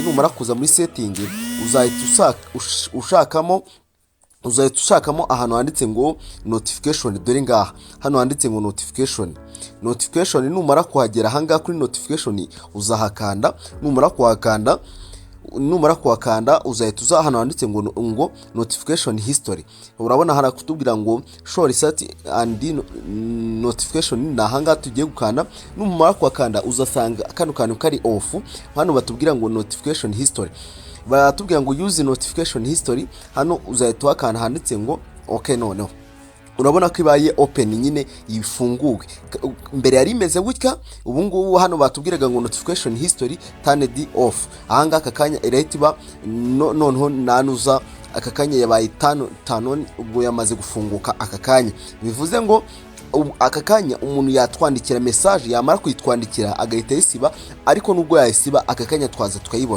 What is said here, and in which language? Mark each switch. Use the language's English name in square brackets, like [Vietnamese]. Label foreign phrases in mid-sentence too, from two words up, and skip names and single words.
[Kinyarwanda] Numara kuza muri setting uzahita ushakamo ahantu handitse ngo notification. Dore ngaha hano handitse ngo notification. Numara kuhagera hanga kuri notification uzahakanda. Numara kuhakanda uzahita uza hano handitse ngo [English] notification history. [Kinyarwanda] Urabona hara kutubwira ngo [English] show reset and notification. [Kinyarwanda] Na hanga tugiye gukanda. Numara kuhakanda uzasanga kano kantu kari off. Hano batubwira ngo [English] notification history, [Kinyarwanda] baratubwira ngo [English] use notification history. [Kinyarwanda] Hano uzahita wakanda handitse ngo okay. Noneho urabona ko ibaye open nyine ifunguwe. Mbere yari imeze gutya, ubu ngubu hano batubwiraga ngo [English] notification history turned off. [Kinyarwanda] Ahanga akakanya irahita noneho nanuza akakanya yabaye tano ubwo yamaze gufunguka akakanya. Bivuze ngo akakanya umuntu yatwandikira message, yamara kuyitwandikira agahita yisiba, ariko nubwo yayisiba akakanya twaza tukayibona.